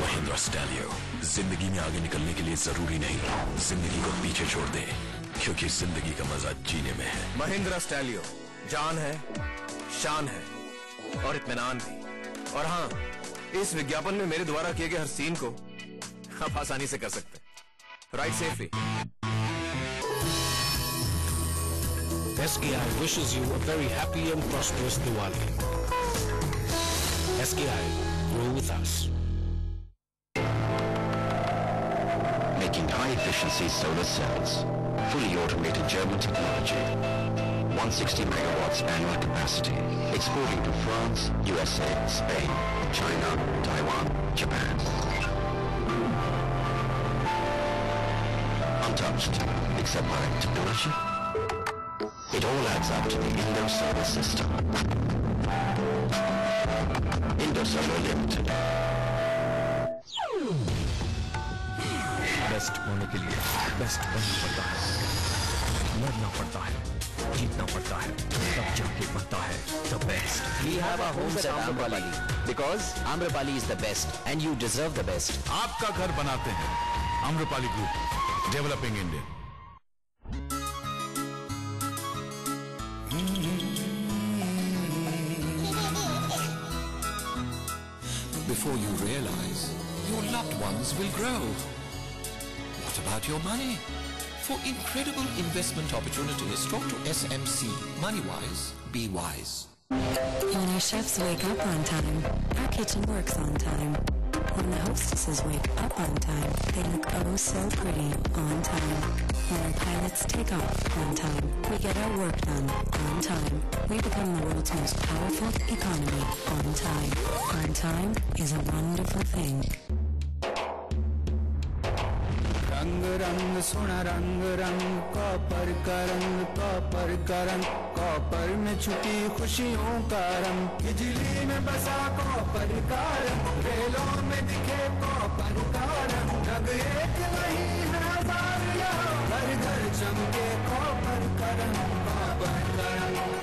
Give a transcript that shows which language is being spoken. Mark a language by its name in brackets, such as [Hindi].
[Hindi] महिंद्रा स्टैलियो, जिंदगी में आगे निकलने के लिए जरूरी नहीं जिंदगी को पीछे छोड़ दे, क्योंकि जिंदगी का मजा जीने में है। महिंद्रा स्टैलियो, जान है, शान है और इत्मीनान भी। और हाँ, इस विज्ञापन में मेरे द्वारा किए गए हर सीन को आप आसानी से कर सकते हैं। [English] Ride safely. SKI wishes you a very happy and prosperous Diwali. SKI, grow with us. Making high-efficiency solar cells, fully automated German technology, 160 megawatts annual capacity, exporting to France, USA, Spain, China, Taiwan, Japan. Untouched, except by technology. It all adds up to the Indo Solar System. Indo Solar Limited. [Hindi] Best होने के लिए best बनना पड़ता है, लड़ना पड़ता है, जीतना पड़ता है, तब जाके बनता है [English] the best. We have our homes at Amrapali because Amrapali is the best and you deserve the best. [Hindi] आपका घर बनाते हैं Amrapali Group, [English] developing India. Before you realize, your loved ones will grow. What about your money? For incredible investment opportunities, talk to SMC. Moneywise, be wise. When our chefs wake up on time, our kitchen works on time. When the hostesses wake up on time, they look oh so pretty on time. When our pilots take off on time, we get our work done on time. We become the world's most powerful economy on time. On time is a wonderful thing. [Hindi] रंग रंग सोना रंग रंग copper का रंग copper का रंग copper में छुपी खुशियों का रंग बिजली में बसा कॉपर का रंग रेलों में दिखे कॉपर का रंग रंग एक नहीं है हजार यहाँ घर घर चमके कॉपर का रंग कॉपर का रंग।